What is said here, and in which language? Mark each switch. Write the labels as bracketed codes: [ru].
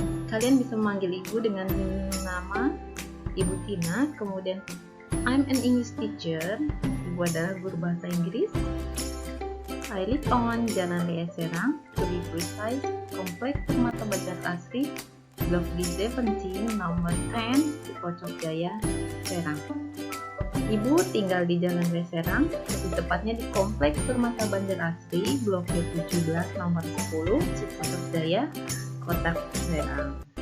[id] Kalian bisa memanggil ibu dengan nama Ibu Tina. [en] Kemudian I'm an English teacher. [id] Ibu adalah guru bahasa Inggris. [en] I live on Jalan Raya Serang, to be precise, Kompleks Permata Banjar Asri, Blok D17, nomor 10, Cipocok Jaya, Serang. [id] Ibu tinggal di Jalan Raya Serang, lebih tepatnya di Kompleks Permata Banjar Asri, Blok D17, nomor 10, Cipocok Jaya, Kota Serang.